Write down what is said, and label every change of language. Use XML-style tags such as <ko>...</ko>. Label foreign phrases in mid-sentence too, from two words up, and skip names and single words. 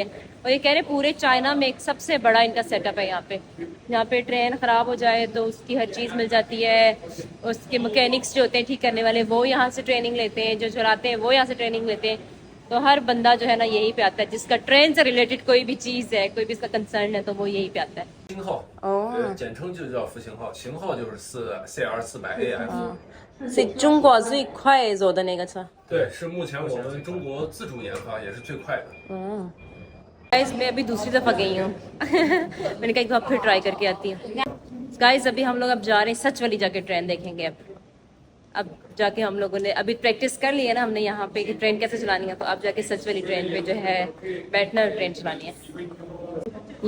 <hi>और ये कह रहे पूरे चाइना में एक सबसे बड़ा इनका सेटअप है यहाँ पे ट्रेन ख़राब हो जाए तो उसकी हर चीज़ मिल जाती है। उसके मैकेनिक्स जो होते हैं ठीक करने वाले, वो यहाँ से ट्रेनिंग लेते हैं, जो चलाते हैं वो यहाँ से ट्रेनिंग लेते हैं। तो हर बंदा जो है ना यहीं पे आता है, जिसका ट्रेन से रिलेटेड कोई भी चीज़ है, कोई भी इसका कंसर्न है, तो वो यहीं पे आता है।</hi> <zh>型号，简称就叫复型号，型号就是CL400AF。是中国最快走的那个车。对，是目前我们中国自主研发，也是最快的。</zh> <hi>गाइस मैं अभी दूसरी दफ़ा गई हूँ मैंने कहा एक बार फिर ट्राई करके आती हूँ। गाइस अभी हम लोग अब जा रहे हैं सच वाली जाके ट्रेन देखेंगे। अब जाके हम लोगों ने अभी प्रैक्टिस कर ली है ना हमने यहाँ पे कि ट्रेन कैसे चलानी है, तो अब जाके सच वाली ट्रेन पे जो है बैठना और ट्रेन चलानी है।</hi>